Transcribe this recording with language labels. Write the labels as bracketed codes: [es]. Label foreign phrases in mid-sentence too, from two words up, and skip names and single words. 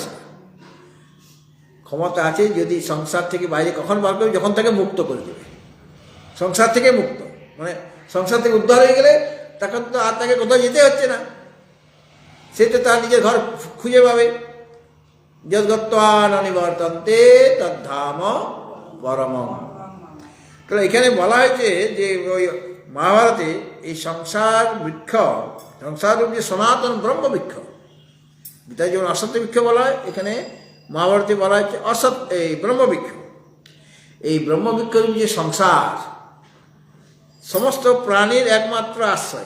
[bn] সেটা ক্ষমতা আছে যদি সংসার থেকে বাইরে কখন বার করবে, যখন তাকে মুক্ত করে দেবে। সংসার থেকে মুক্ত মানে সংসার থেকে উদ্ধার হয়ে গেলে তখন তো আর তাকে কোথাও যেতে হচ্ছে না, সে তো তার নিজের ঘর খুঁজে পাবে। [sa] যদ্গত্বা নিবর্তন্তে তদ্ধাম পরমম। [bn] তাহলে এখানে বলা হয়েছে যে ওই মহাভারতে এই সংসার বৃক্ষ, সংসার রূপ যে সনাতন ব্রহ্ম বৃক্ষ, গীতায় যেমন অসত্য বৃক্ষ বলা হয়, এখানে মহাভারতে বলা হচ্ছে এই ব্রহ্মবৃক্ষ। এই ব্রহ্মবৃক্ষরূপ যে সংসার, সমস্ত প্রাণীর একমাত্র আশ্রয়।